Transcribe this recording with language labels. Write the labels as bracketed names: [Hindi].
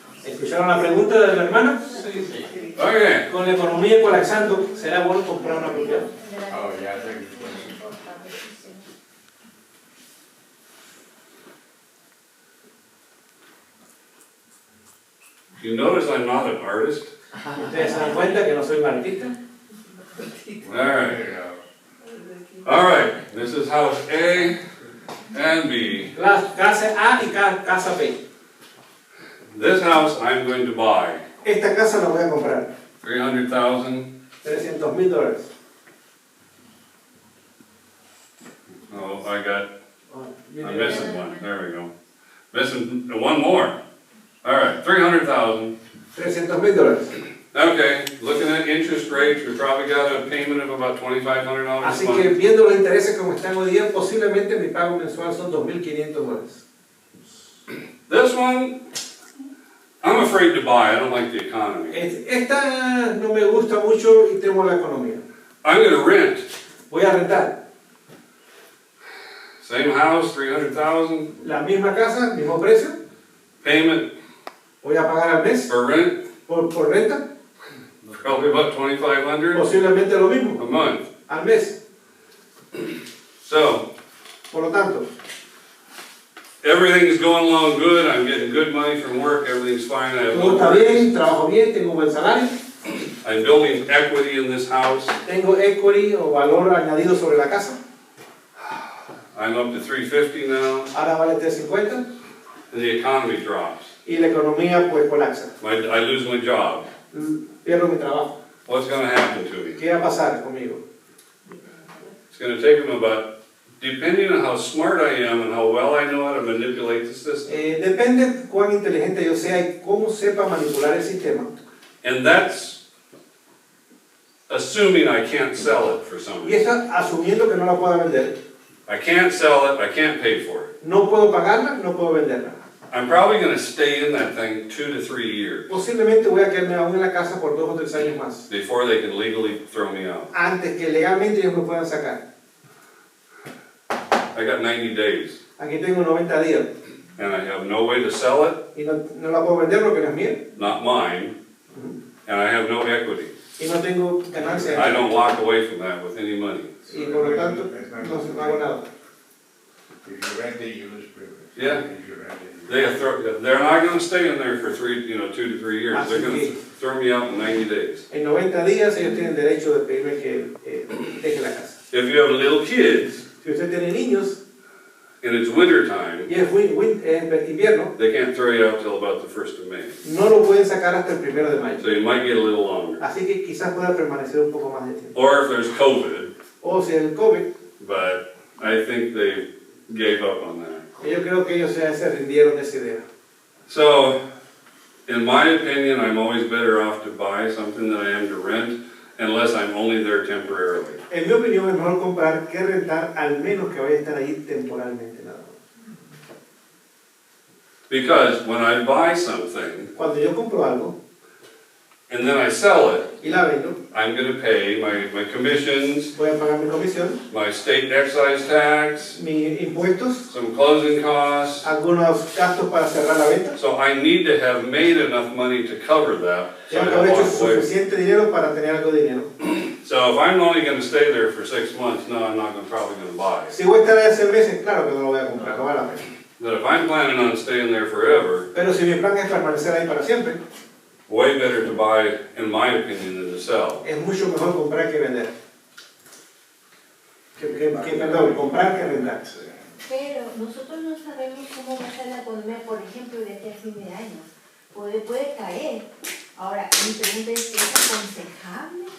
[Spanish] ¿Escucharon la pregunta de la hermana? [English] Okay, [Spanish] Con la economía colapsando, ¿será bueno comprar una propiedad? [English] Oh, yeah, that's a good question. you notice I'm not an artist? [Spanish] ¿Ustedes se dan cuenta que no soy un artista? [English] Alright, There you go. alright, this is house A and B. [Spanish] Casa A y casa B. [English] This house I'm going to buy, [Spanish] Esta casa la voy a comprar. [English] 300,000. [Spanish] $300,000. [English] Oh, I'm Oh, missing one, there we go. Missing one more. Alright, 300,000. [Spanish] $300,000. [English] Okay, looking at interest rates, we probably got a payment of about $2,500 a [Spanish] Así que [English] month. [Spanish] viendo los intereses como están hoy día, posiblemente mi pago mensual son $2,500. [English] This one, I'm afraid to buy, I don't like the economy. [Spanish] Esta no me gusta mucho y temo la economía. [English] I'm gonna rent. [Spanish] Voy a rentar. [English] Same house, 300,000. [Spanish] La misma casa, mismo precio. [English] Payment [Spanish] Voy a pagar al mes [English] for rent, [Spanish] por renta. [English] probably about $2,500 [Spanish] Posiblemente lo mismo, [English] a month. [Spanish] al mes. [English] So, [Spanish] Por lo tanto, [English] everything's going along good, I'm getting good money from work, everything's fine, I have [Spanish] todo no está [English] worries. [Spanish] bien, trabajo bien, tengo un buen salario. [English] I'm building equity in this house. [Spanish] Tengo equity o valor añadido sobre la casa. [English] I'm up to 350 now, [Spanish] Ahora vale 350 [English] and the economy drops. [Spanish] y la economía pues colapsa. [English] I lose my job. [Spanish] Pierdo mi trabajo. [English] What's going to happen to me? [Spanish] ¿Qué va a pasar conmigo? [English] It's going to take them about, depending on how smart I am and how well I know how to manipulate the system. [Spanish] Depende cuán inteligente yo sea y cómo sepa manipular el sistema. [English] And that's assuming I can't sell it for [Spanish] Y [English] somebody. [Spanish] está asumiendo que no la pueda vender. [English] I can't sell it, I can't pay for it. [Spanish] No puedo pagarla, no puedo venderla. [English] I'm probably going to stay in that thing 2 to 3 years [Spanish] Posiblemente voy a quedarme aún en la casa por 2 o 3 años más. [English] before they can legally throw me out. [Spanish] Antes que legalmente ellos me puedan sacar. [English] I got 90 days, [Spanish] Aquí tengo 90 días [English] and I have no way to sell it, [Spanish] y no la puedo vender porque no es mía. [English] not mine, and I have no equity. [Spanish] Y no tengo ganancia. [English] I don't walk away from that with any money. [Spanish] Y por lo tanto no hago nada. [English] If you rent it, you lose privilege. Yeah. If you rent it, They're not going to stay in there for 2 to 3 years. They're going to throw me out in 90 days. [Spanish] En 90 días ellos tienen derecho de pedirme que deje la casa. [English] If you have little kids [Spanish] Si usted tiene niños [English] and it's winter time, [Spanish] y es invierno, [English] they can't throw you out till about the 1st of May. [Spanish] no lo pueden sacar hasta el 1 de mayo. [English] So you might get a little longer. [Spanish] Así que quizás pueda permanecer un poco más de tiempo. [English] Or if there's COVID, [Spanish] O si el COVID, [English] but I think they gave up on that. [Spanish] yo creo que ellos se rindieron de esa idea. [English] So, in my opinion, I'm always better off to buy something than I am to rent, unless I'm only there temporarily. [Spanish] En mi opinión es mejor comprar que rentar, al menos que vaya a estar ahí temporalmente nada más. [English] Because when I buy something [Spanish] Cuando yo compro algo [English] and then I sell it, [Spanish] y la vendo, [English] I'm going to pay my commissions, [Spanish] voy a pagar mi comisión, [English] my state excise tax, [Spanish] mis impuestos, [English] some closing costs. [Spanish] algunos gastos para cerrar la venta. [English] So I need to have made enough money to cover that. So, I [Spanish] Tengo que [English] don't [Spanish] haber hecho [English] walk away. [Spanish] suficiente dinero para tener algo de dinero. [English] So if I'm only going to stay there for 6 months, no, I'm not probably going to buy it. [Spanish] Si voy a estar ahí 6 meses, claro que no lo voy a comprar, no vale la pena. [English] But if I'm planning on staying there forever, [Spanish] Pero si mi plan es permanecer ahí para siempre, [English] way better to buy, in my opinion, than to sell. [Spanish] es mucho mejor comprar que vender. Perdón, comprar que rentar. Pero nosotros no sabemos cómo va a estar la economía, por ejemplo, de aquí a fin de año. Puede caer. Ahora, mi pregunta es aconsejable?